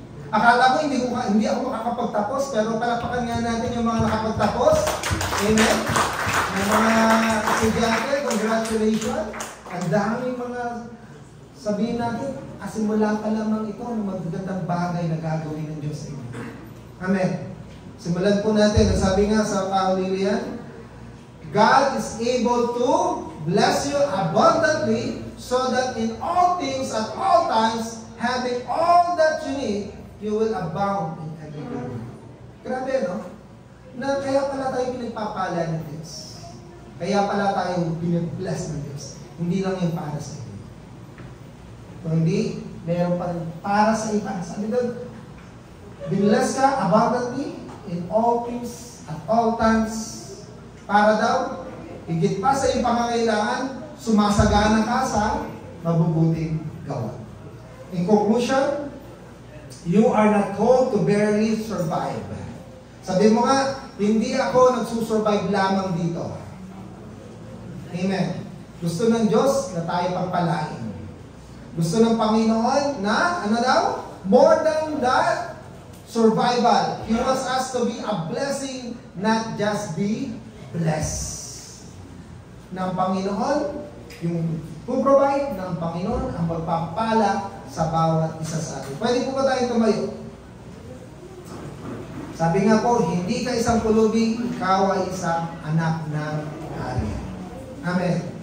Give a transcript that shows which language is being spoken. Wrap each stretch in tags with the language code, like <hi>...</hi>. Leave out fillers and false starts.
<tl>Akala ko hindi ako makakapagtapos, pero palapakan nga natin yung mga nakapagtapos. Amen? Yung mga estudyante, congratulations. Ang daming mga sabihin natin, simula pa lamang ito ang magagandang bagay na gagawin ng Diyos sa inyo. Amen. Simulan po natin. Sabi nga sa kahulilian,</tl> <en>God is able to bless you abundantly so that in all things at all times, having all that you need, you will abound in every good.</en> <tl>Grabe, no? Na kaya pala tayo pinagpapala ng Diyos. Kaya pala tayo pinag-bless ng Diyos. Hindi lang yung para sa iyo. Kung hindi, meron pa rin para sa iba. Sabi doon, binless ka</tl> <en>abundantly in all things at all times.</en> <tl>Para daw, higit pa sa iyong pangangailangan, sumasagana ka sa mabubuting gawa.</tl> <en>In conclusion, you are not called to barely survive.</en> <tl>Sabi mo nga, hindi ako nagsusurvive lamang dito. Amen. Gusto ng Diyos na tayo pagpalain. Gusto ng Panginoon na, ano daw?</tl> <en>More than that, survival. He wants us to be a blessing, not just be blessed.</en> <tl>Ng Panginoon, yung provide ng Panginoon ang magpapala sa bawat isa sa atin. Pwede po ba tayo tumayo? Sabi nga po, hindi ka isang pulubi, ikaw ay isang anak ng hari. Amen.</tl>